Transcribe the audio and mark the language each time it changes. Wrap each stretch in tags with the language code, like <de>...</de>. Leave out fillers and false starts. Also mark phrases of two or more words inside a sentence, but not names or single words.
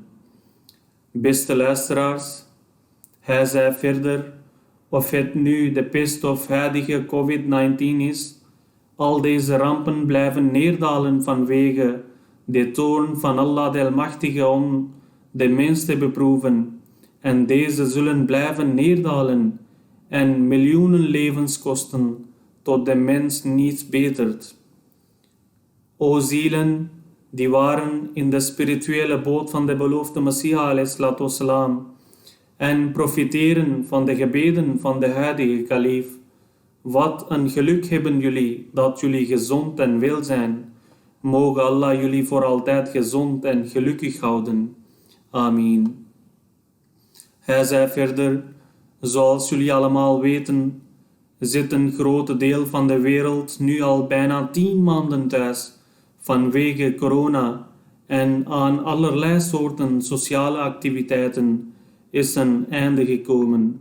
<nl>Beste luisteraars, hij zei verder, of het nu de pest of huidige COVID-19 is, al deze rampen blijven neerdalen vanwege de toorn van Allah de Almachtige om de mens te beproeven, en deze zullen blijven neerdalen en miljoenen levens kosten tot de mens niets betert. O zielen, die waren in de spirituele boot van de beloofde Messiah</nl> <ar>عليه الصلاة والسلام</ar> <nl>en profiteren van de gebeden van de huidige kalif. Wat een geluk hebben jullie dat jullie gezond en wel zijn. Mogen Allah jullie voor altijd gezond en gelukkig houden. Amin. Hij zei verder, zoals jullie allemaal weten, zit een groot deel van de wereld nu al bijna 10 maanden thuis vanwege corona, en aan allerlei soorten sociale activiteiten is een einde gekomen.</nl>